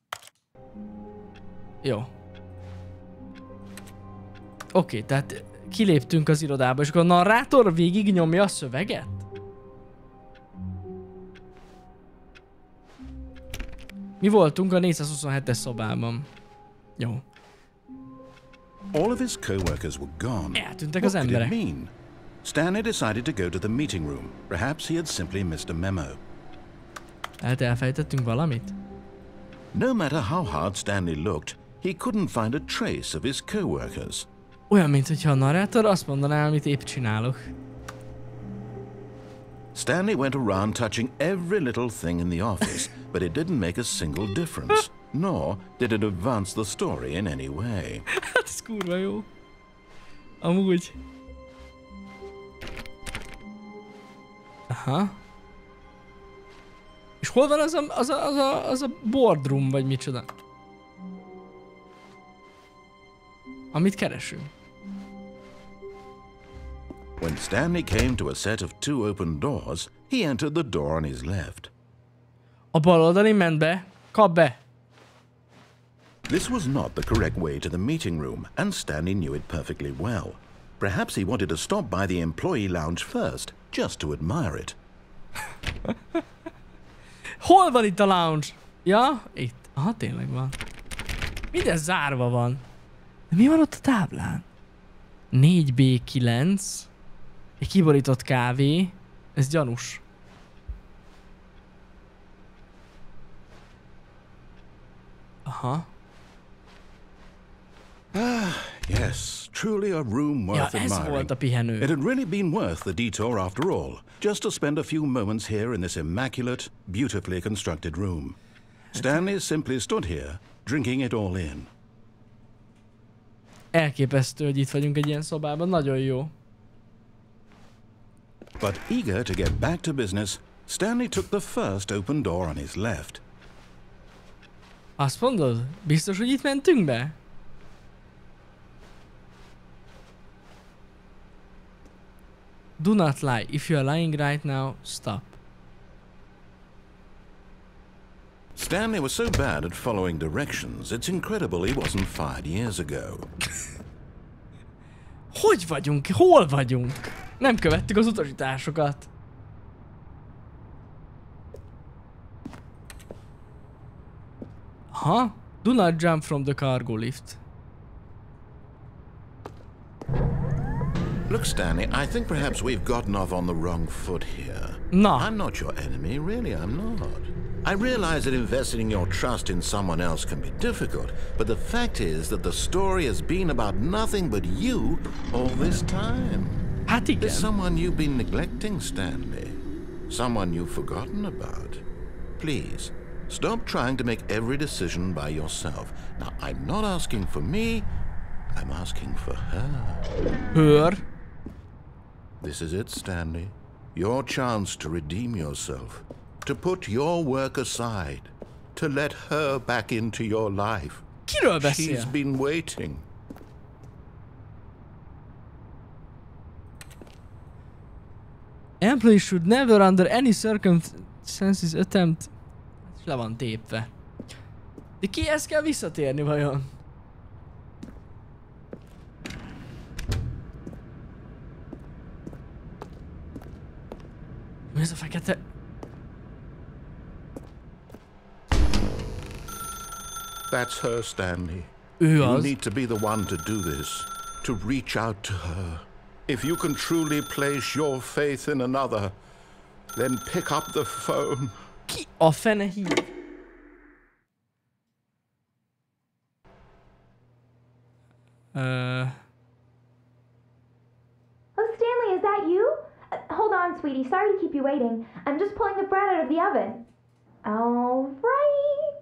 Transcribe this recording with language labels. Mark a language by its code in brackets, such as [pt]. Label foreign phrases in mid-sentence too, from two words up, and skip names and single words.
[hu] Jó. Oké, tehát kiléptünk az irodába, és akkor a narrátor végig nyomja a szöveget? Mi voltunk a 427-es szobában. Jó. [en] All of his co-workers were gone. [hu] Eltűntek az emberek. [en] What could it mean? Stanley decided to go to the meeting room. Perhaps he had simply missed a memo. [hu] Hát elfejtettünk valamit? [en] No matter how hard Stanley looked, he couldn't find a trace of his co-workers. [hu] Olyan, mintha a narrátor azt mondaná, amit épp csinálok. [en] Stanley went around touching every little thing in the office, but it didn't make a single difference, nor did it advance the story in any way. [hu] Hát ez kurva jó. Amúgy. Aha. És hol van az a boardroom, vagy micsoda? Amit keresünk. [en] When Stanley came to a set of two open doors, he entered the door on his left. [hu] A bal oldali ment be. Kap be. [en] This was not the correct way to the meeting room, and Stanley knew it perfectly well. Perhaps he wanted to stop by the employee lounge first, just to admire it. [hu] Hol van itt a lounge? Ja, itt. Aha, tényleg van. Minden zárva van. De mi van ott a táblán? 4B9. Egy kiborított kávé. Ez gyanús. Aha. [en] Yes, truly a room worth [hu] ez [en] admiring. [hu] volt a pihenő. [en] It had really been worth the detour after all, just to spend a few moments here in this immaculate, beautifully constructed room. Stanley simply stood here, drinking it all in. [hu] Elképesztő, hogy itt vagyunk egy ilyen szobában. Nagyon jó. [en] But eager to get back to business, Stanley took the first open door on his left. [hu] Azt mondod? Biztos, hogy itt mentünk be? [en] Do not lie. If you are lying right now, stop. Stanley was so bad at following directions, it's incredible he wasn't fired years ago. [hu] Hogy vagyunk? Hol vagyunk? Nem követtük az utasításokat. Aha. [en] Do not jump from the cargo lift. Look, Stanley, I think perhaps we've gotten off on the wrong foot here. No. I'm not your enemy, really, I'm not. I realize that investing your trust in someone else can be difficult, but the fact is that the story has been about nothing but you all this time. [hu] Hát igen. [en] There's someone you've been neglecting, Stanley. Someone you've forgotten about. Please, stop trying to make every decision by yourself. Now, I'm not asking for me, I'm asking for her. Her? This is it, Stanley. Your chance to redeem yourself. To put your work aside. To let her back into your life. [hu] Kiről beszél? [en] She's been waiting. Employees should never under any circumstances attempt... [hu] Le van tépve. De kihez kell visszatérni vajon? Mi ez a fekete? [en] That's her, Stanley. [hu] Ő [en] You [hu] az. [en] need to be the one to do this. To reach out to her. If you can truly place your faith in another, then pick up the phone. [hu] Ki a fene hív? [en] Oh, Stanley, is that you? Hold on, sweetie. Sorry to keep you waiting. I'm just pulling the bread out of the oven. All right.